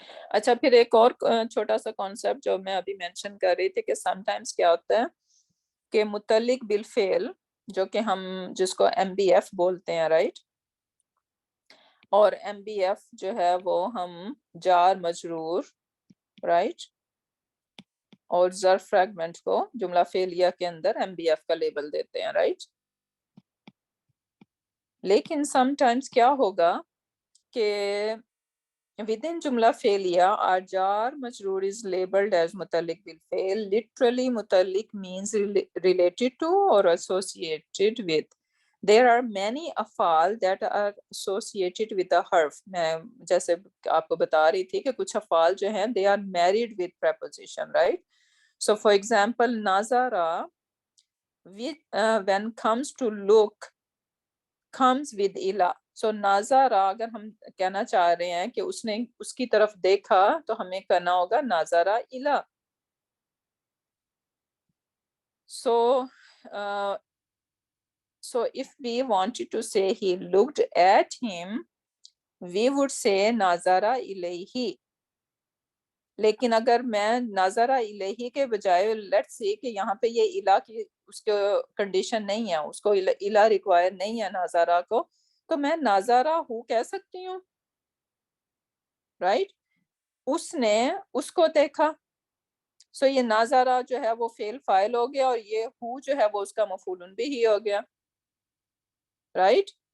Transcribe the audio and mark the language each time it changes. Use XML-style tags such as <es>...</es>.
<hi>अच्छा, फिर एक और छोटा सा कॉन्सेप्ट जो मैं अभी मेंशन कर रही थी कि समटाइम्स क्या होता है कि मुतल्लिक बिल फेल, जो कि हम जिसको MBF बोलते हैं, राइट? और MBF जो है वो हम जार मजरूर, राइट, और ज़र्फ फ्रैगमेंट को जुमला फेलिया के अंदर MBF का लेबल देते हैं, राइट?</hi> <en>लेकिन समटाइम्स क्या होगा कि within jumla failure our jar majroor is labeled as mutalik bil fail. Literally mutalik means related to or associated with. There are many afal that are associated with a harf.</en> <hi>मैं जैसे आपको बता रही थी कि कुछ अफाल जो हैं</hi> <en>they are married with preposition, right? So for example nazara, when comes to look, comes with ila.</en> <hi>So Nazara अगर हम कहना चाह रहे हैं कि उसने उसकी तरफ देखा, तो हमें कहना होगा नाज़ारा इला.</hi> <en>So so if we wanted to say he looked at him, we would say nazara ilayhi.</en> <hi>लेकिन अगर मैं नाजरा इलेही के बजाय लेट्स से कि यहाँ पे ये इला की उसको कंडीशन नहीं है, उसको इला रिक्वायर नहीं है नाजरा को, तो मैं नाजरा हूँ कह सकती हूँ, राइट? उसने उसको देखा, सो ये नाजरा जो है वो फेल फाइल हो गया और ये हु जो है वो उसका मफूलन भी ही हो गया, राइट?</hi>